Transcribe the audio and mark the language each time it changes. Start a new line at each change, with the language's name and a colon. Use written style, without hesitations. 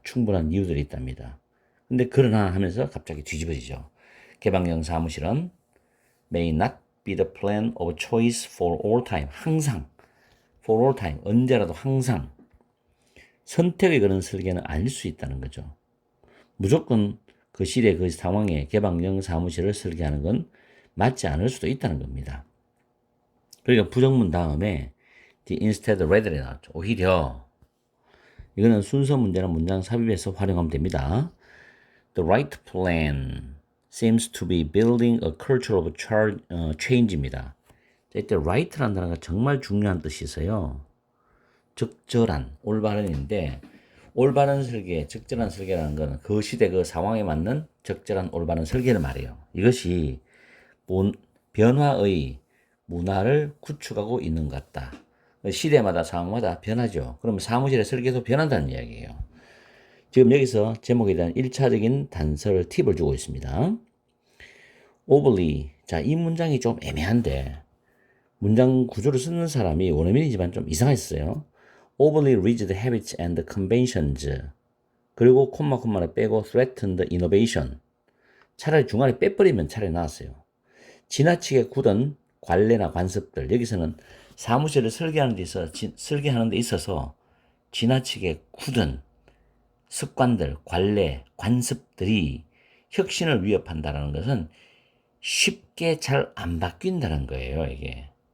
Korean: 충분한 이유들이 있답니다. 근데 그러나 하면서 갑자기 뒤집어지죠. 개방형 사무실은
English: may not be the plan of choice for all time.
Korean: 항상,
English: for all time,
Korean: 언제라도 항상 선택의 그런 설계는 아닐 수 있다는 거죠. 무조건 그 시대 그 상황에 개방형 사무실을 설계하는 건 맞지 않을 수도 있다는 겁니다. 그러니까 부정문 다음에 the instead rather이 나왔죠. 오히려 이거는 순서 문제나 문장 삽입해서 활용하면 됩니다.
English: The right plan seems to be building a culture of change입니다.
Korean: 이때 right라는 단어가 정말 중요한 뜻이 있어요. 적절한, 올바른인데 올바른 설계, 적절한 설계라는 것은 그 시대 그 상황에 맞는 적절한 올바른 설계를 말해요. 이것이 변화의 문화를 구축하고 있는 것 같다. 시대마다 상황마다 변하죠. 그러면 사무실의 설계도 변한다는 이야기예요. 지금 여기서 제목에 대한 1차적인 단서를 팁을 주고 있습니다. overly, 자, 이 문장이 좀 애매한데 문장 구조를 쓰는 사람이 원어민이지만 좀 이상했어요.
English: overly rigid habits and conventions.
Korean: 그리고 콤마를 빼고
English: threatened innovation.
Korean: 차라리 중간에 빼버리면 차라리 나았어요. 지나치게 굳은 관례나 관습들. 여기서는 사무실을 설계하는 데 있어서 지나치게 굳은 습관들, 관례, 관습들이 혁신을 위협한다는 것은 쉽게 잘 안 바뀐다는 거예요, 이게.